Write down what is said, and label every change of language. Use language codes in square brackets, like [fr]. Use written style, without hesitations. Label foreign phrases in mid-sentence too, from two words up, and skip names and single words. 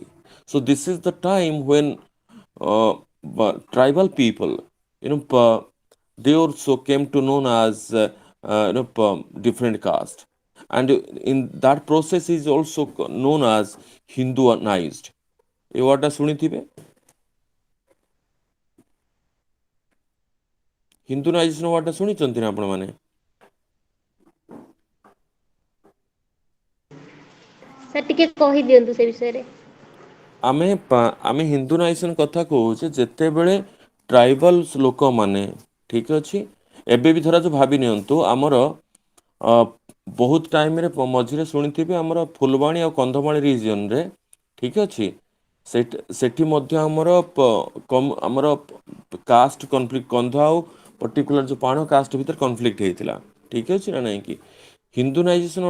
[en] So this is the time when tribal people, they also came to known as different caste, and in that process is also known as Hinduanized. [or] ଏ ୱାର୍ଡ଼ଟା ଶୁଣିଥିବେ, ହିନ୍ଦୁନାଇଜେସନ ୱାର୍ଡ଼ଟା ଶୁଣିଛନ୍ତି ନା ଆପଣମାନେ? ସାର୍ ଟିକେ କହିଦିଅନ୍ତୁ ସେ ବିଷୟରେ। ଆମେ ହିନ୍ଦୁନାଇଜେସନ କଥା କହୁଛେ ଯେତେବେଳେ ଟ୍ରାଇବାଲ ଲୋକମାନେ, ଠିକ ଅଛି, ଏବେ ବି ଧରା ଭାବି ନିଅନ୍ତୁ, ଆମର ବହୁତ ଟାଇମରେ ମଝିରେ ଶୁଣିଥିବେ ଆମର ଫୁଲବାଣୀ ଆଉ କନ୍ଧମାଳ ରିଜିଅନରେ, ଠିକ ଅଛି, ସେଠି ମଧ୍ୟ ଆମର [en] caste conflict, [or] କନ୍ଧ ଆଉ ପର୍ଟିକୁଲାର ଯେଉଁ ପାଣ କାଷ୍ଟ ଭିତରେ କନଫ୍ଲିକ୍ଟ ହେଇଥିଲା, ଠିକ ଅଛି ନା ନାଇଁ କି?